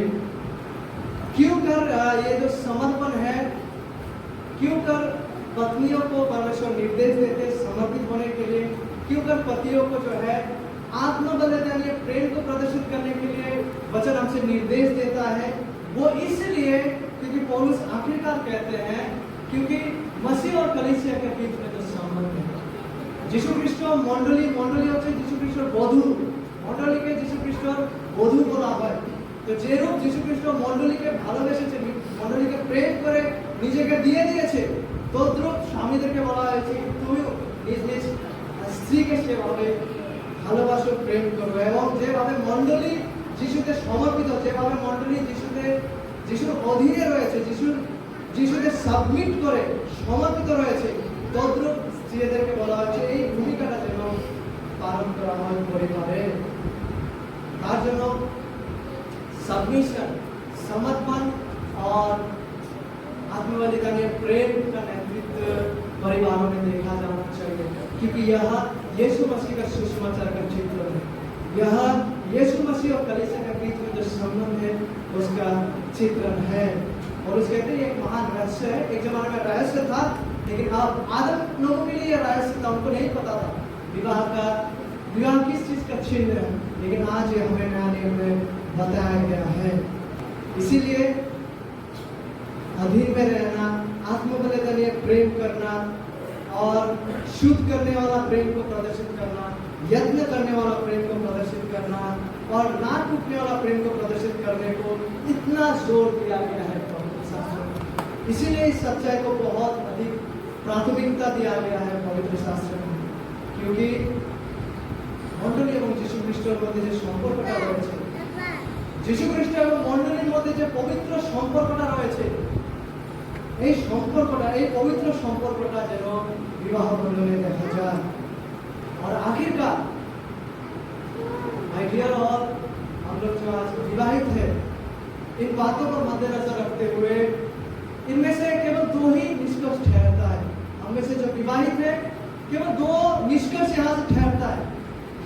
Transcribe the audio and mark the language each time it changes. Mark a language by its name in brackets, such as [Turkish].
[Hindi] क्यों कर ये जो समर्पण है, क्यों कर पत्नियों को परमेश्वर निर्देश देते समर्पित होने के लिए, क्यों कर पतियों को जो है आत्मबल यानी प्रेम को प्रदर्शित करने के लिए वचन हमसे निर्देश देता है, वो इसलिए क्योंकि पौलुस आखिरकार कहते हैं, क्योंकि मसीह और कलीसिया के बीच में जो संबंध है, [Bangla] যিশু খ্রিস্ট মণ্ডলী হচ্ছে যিশু খ্রিস্টর বধূ, মণ্ডলীকে যিশু খ্রিস্টর বধূ বলা হয়। তো যেরূপ যিশু খ্রিস্ট মণ্ডলীকে ভালোবেসেছে, মণ্ডলীকে প্রেম করে নিজেকে দিয়ে দিয়েছে, তদ্রূপ স্বামীদেরকে বলা হয়েছে তুমি নিজ নিজ স্ত্রীকে সেভাবে ভালোবাসো, প্রেম করো। এবং যেভাবে মণ্ডলী যিশুতে সমর্পিত, যেভাবে মণ্ডলী যিশুর অধীনে রয়েছে, যিশুকে সাবমিট করে সমর্পিত রয়েছে, তদ্রূপ স্ত্রীদেরকে বলা হচ্ছে এই ভূমিকাটা যেন পালন করা হয় পরিবারে। তার জন্য [Hindi] सबमिशन, समर्पण और आत्मबलिदान या प्रेम का नेतृत्व परिवारों में देखा जाना चाहिए, क्योंकि यह यीशु मसीह का सुसमाचार का चित्र है। यह यीशु मसीह और कलीसिया के बीच में जो संबंध है उसका चित्रण है। और उस कहते हैं एक महान रहस्य है। एक जमाने में रहस्य था, लेकिन अब आदम लोगों के लिए रहस्य था, उनको नहीं पता था विवाह किस चीज का चिन्ह है, लेकिन आज ये हमें नया नियम में बताया गया है। इसीलिए अधीन में रहना, आत्मबलिदान प्रेम करना और शुद्ध करने वाला प्रेम को प्रदर्शित करना, यत्न करने वाला प्रेम को प्रदर्शित करना और ना टूटने वाला प्रेम को प्रदर्शित करने को इतना जोर दिया गया है पवित्र शास्त्र में। इसीलिए इस सच्चाई को बहुत अधिक प्राथमिकता दिया गया है पवित्र शास्त्र में, क्योंकि [Bangla] মণ্ডলী এবং যীশু খ্রিস্টের মধ্যে যে সম্পর্কটা রয়েছে, যীশু খ্রিস্ট এবং মণ্ডলীর মধ্যে যে পবিত্র সম্পর্কটা রয়েছে, এই সম্পর্কটা, এই পবিত্র সম্পর্কটা যেন বিবাহ বন্ধনে দেখা যায়। [Hindi] और आखिरकार माय डियर ऑल, हम लोग जो आज विवाहित हैं, इन बातों को मद्देनजर रखते हुए इनमें से केवल दो ही निष्कर्ष ठहरता है। हम में से जो विवाहित है, केवल दो निष्कर्ष यहाँ से ठहरता है।